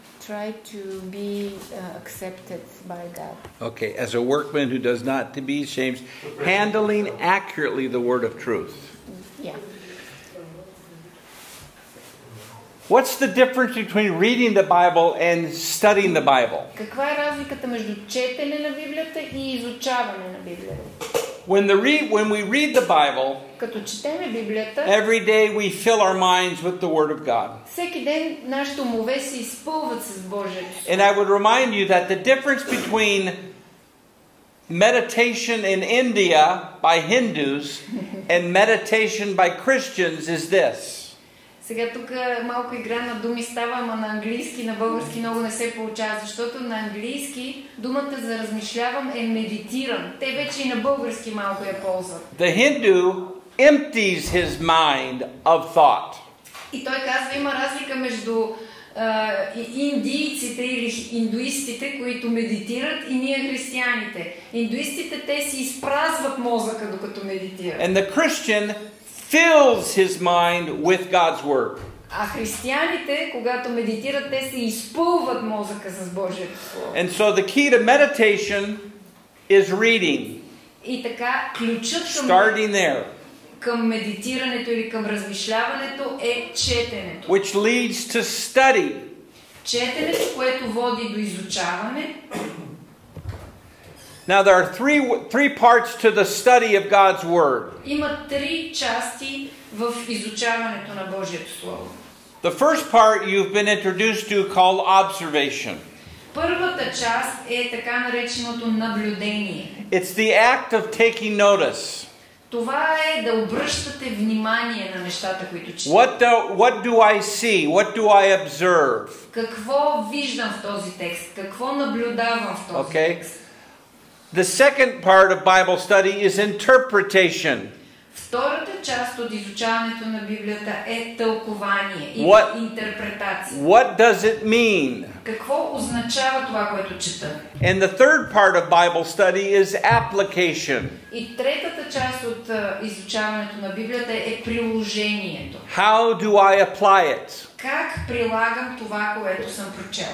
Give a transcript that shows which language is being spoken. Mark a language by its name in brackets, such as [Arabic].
[English] Try to be accepted by God. Okay, as a workman who does not to be ashamed, handling accurately the word of truth. Yeah. What's the difference between reading the Bible and studying the Bible? [Bulgarian] Каква е разликата между четене на Библията и изучаване на Библията? [English] when we read the Bible, [Bulgarian] Като четеме Библията, [English] every day we fill our minds with the Word of God. [Bulgarian] всеки ден нашите умове се изпълват с Божието. [English] And I would remind you that the difference between meditation in India by Hindus and meditation by Christians is this. [Bulgarian] Сега тук малко игра на думи става, ама на английски, на български много не се получава, защото на английски думата за размишлявам е медитирам. Те вече и на български малко я ползват. [English] The Hindu empties his mind of thought. [Bulgarian] И той казва, има разлика между индийците или индуистите, които медитират, и ние християните. Индуистите, те си изпразват мозъка докато медитират. [English] And the Christian fills his mind with God's Word. [Bulgarian] А християните, когато медитират, те се изпълват мозъка с Божието Слово. [English] And so the key to meditation is reading. [Bulgarian] И така, ключът [English] Starting there. [Bulgarian] към медитирането или към размишляването е четенето. [English] Which leads to study. [Bulgarian] Четенето, което води до изучаване. [English] Now there are three parts to the study of God's Word. [Bulgarian] Има три части в изучаването на Божието Слово. [English] The first part you've been introduced to called observation. [Bulgarian] Първата част е така нареченото наблюдение. [English] It's the act of taking notice. [Bulgarian] Това е да обръщате внимание на нещата, които четете. [English] What do I see? What do I observe? [Bulgarian] Какво виждам в този текст? Какво наблюдавам в този текст? [English] The second part of Bible study is interpretation. [Bulgarian] Втората част от изучаването на Библията е тълкование и интерпретация. [English] What does it mean? [Bulgarian] Какво означава това, което чета? [English] And the third part of Bible study is application. [Bulgarian] И третата част от изучаването на Библията е приложението. [English] How do I apply it? [Bulgarian] Как прилагам това, което съм прочел?